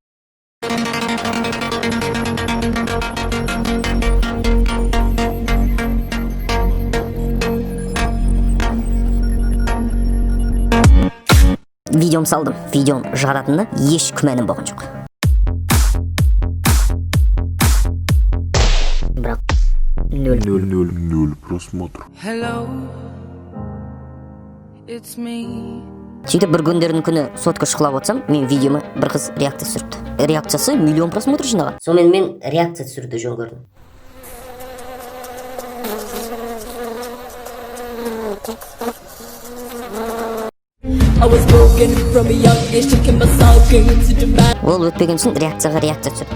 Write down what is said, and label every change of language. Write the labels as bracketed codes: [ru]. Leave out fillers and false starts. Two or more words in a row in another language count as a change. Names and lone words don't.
[kk] Видеом салдым. Видеом шығаратынына еш күмәнім болған жоқ. Бірақ нөл просмотр. [en] Hello, it's me. [kk] Сөйтіп бір күндердің күні сотка шықылап отсам, мен видеома бір қыз реакция түсіріпті. Реакциясы миллион просмотр жинаған. Сонымен мен реакция түсіруді жөн көрдім. Ол өтпеген үшін реакцияға реакция түсірді.